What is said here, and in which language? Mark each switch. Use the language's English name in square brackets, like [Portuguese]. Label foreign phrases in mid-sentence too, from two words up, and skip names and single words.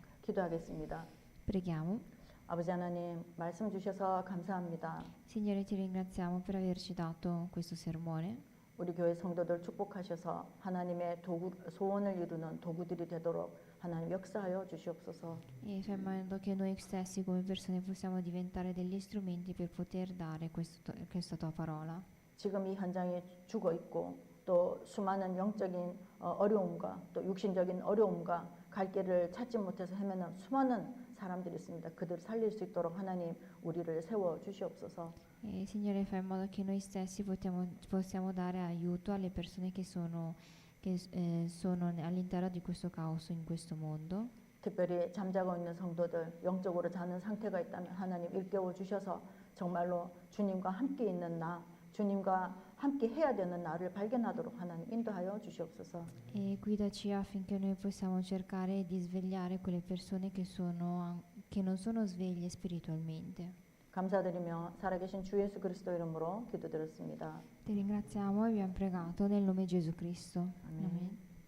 [Korean] 기도하겠습니다. [Italian] Preghiamo. [Korean] 아버지 하나님 말씀 주셔서 감사합니다. [Italian] Signore, ti ringraziamo per averci dato questo sermone. [Korean] 우리 교회 성도들 축복하셔서 하나님의 소원을 이루는 도구들이 되도록 하나님 역사하여 주시옵소서. [Italian] E fai in modo che noi stessi come persone possiamo diventare degli strumenti per poter dare questa tua parola. [Korean] 지금 이 현장에 죽어 있고 또 수많은 영적인 어려움과 또 육신적인 어려움과 갈 길을 찾지 못해서 헤매는 수많은 사람들이 있습니다. 그들을 살릴 수 있도록 하나님 우리를 세워 주시옵소서. [Italian] E Signore, fai in modo che noi stessi possiamo dare aiuto alle persone che sono all'interno di questo caos in questo mondo. [Korean] 특별히 잠자고 있는 성도들, 영적으로 자는 상태가 있다면 하나님 일깨워 주셔서 정말로 주님과 함께 있는 나, 주님과 함께 해야 되는 나를 발견하도록 하나님 인도하여 주시옵소서. [Italian] E guidaci affinché noi possiamo cercare di svegliare quelle persone che non sono sveglie spiritualmente. [Korean] 감사드리며 살아계신 주 예수 그리스도 이름으로 기도드렸습니다. [Italian] Ti ringraziamo e abbiamo pregato nel nome di Gesù Cristo. [Korean] 아멘. [Italian] Amen.